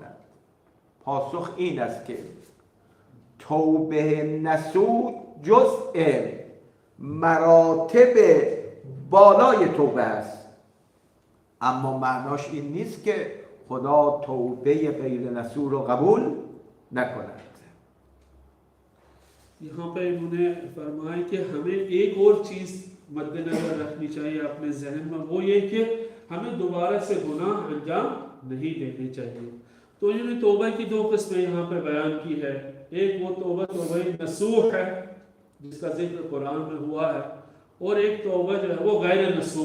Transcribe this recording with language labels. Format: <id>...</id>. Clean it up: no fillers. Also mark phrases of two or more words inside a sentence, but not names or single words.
<fa>پاسخ این است که توبه نصوح جزء مراتب بالای توبه است، اما معناش این نیست که خدا توبه غیر نصوح رو قبول نکند.</fa> <hi>यहाँ पे इन्होंने फरमाया कि हमें एक और चीज़ मद्देनजर रखनी चाहिए अपने जहन में, वो ये कि हमें दोबारा से गुनाह अंजाम नहीं देने चाहिए। तो इन्होंने तौबा की दो किस्में यहाँ पे बयान की है। एक वो तौबा तौबा नसूह है जिसका जिक्र कुरान में हुआ है, और एक तौबा जो है वो गैर नसूह।</hi>